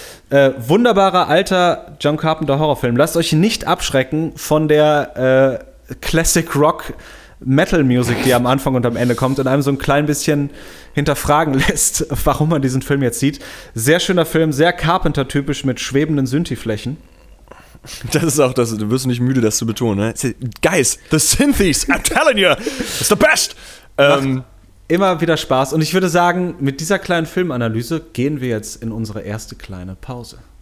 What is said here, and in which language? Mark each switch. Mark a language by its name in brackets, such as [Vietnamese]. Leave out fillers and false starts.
[German] Wunderbarer alter John Carpenter Horrorfilm. Lasst euch nicht abschrecken von der Classic Rock Metal Music, die am Anfang und am Ende kommt und einem so ein klein bisschen hinterfragen lässt, warum man diesen Film jetzt sieht. Sehr schöner Film, sehr Carpenter-typisch mit schwebenden Synthi-Flächen. Das ist auch das, du wirst nicht müde, das zu betonen. Ne? [English] Guys, the Synthies, I'm telling you, it's the best. [German] Immer wieder Spaß. Und ich würde sagen, mit dieser kleinen Filmanalyse gehen wir jetzt in unsere erste kleine Pause.